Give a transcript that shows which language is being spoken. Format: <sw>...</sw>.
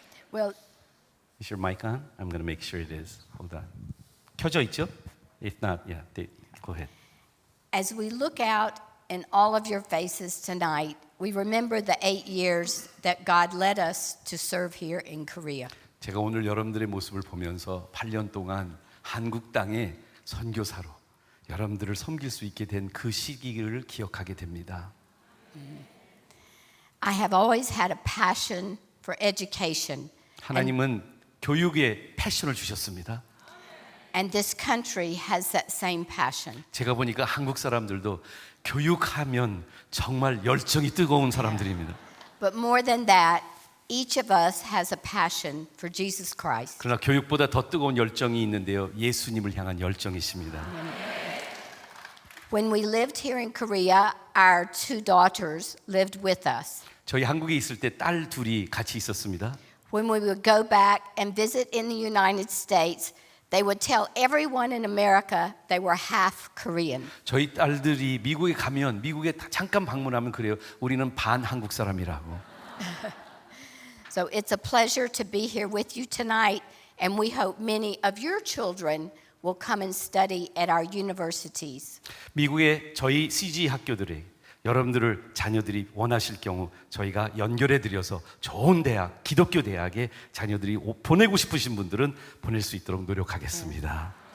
<en>Well, Is your mic on? I'm going to make sure it is. Hold on.</en> <ko>켜져 있죠?</ko> <en>If not, yeah, go ahead. as we look out in all of your faces tonight, we remember the 8 years that God led us to serve here in Korea.</en> <ko>제가 오늘 여러분들의 모습을 보면서 8년 동안 한국 땅에 선교사로 여러분들을 섬길 수 있게 된 그 시기를 기억하게 됩니다.</ko> <en>I have always had a passion for education,</en> <ko>하나님은 교육에 패션을 주셨습니다.</ko> <en>and this country has that same passion.</en> <ko>제가 보니까 한국 사람들도 교육하면 정말 열정이 뜨거운 사람들입니다.</ko> <en>But more than that, each of us has a passion for Jesus Christ.</en> <ko>그러나 교육보다 더 뜨거운 열정이 있는데요. 예수님을 향한 열정이십니다.</ko> <en>When we lived here in Korea, our 2 daughters lived with us.</en> <ko>저희 한국에 있을 때 딸 둘이 같이 있었습니다.</ko> <en>When we would go back and visit in the United States, they would tell everyone in America they were half Korean.</en> <ko>저희 딸들이 미국에 가면 미국에 잠깐 방문하면 그래요. 우리는 반 한국 사람이라고.</ko> <en>So it's a pleasure to be here with you tonight, and we hope many of your children will come and study at our universities.</en> <ko>미국의 저희 CG 학교들에 여러분들을 자녀들이 원하실 경우 저희가 연결해 드려서 좋은 대학, 기독교 대학에 자녀들이 보내고 싶으신 분들은 보낼 수 있도록 노력하겠습니다.</ko>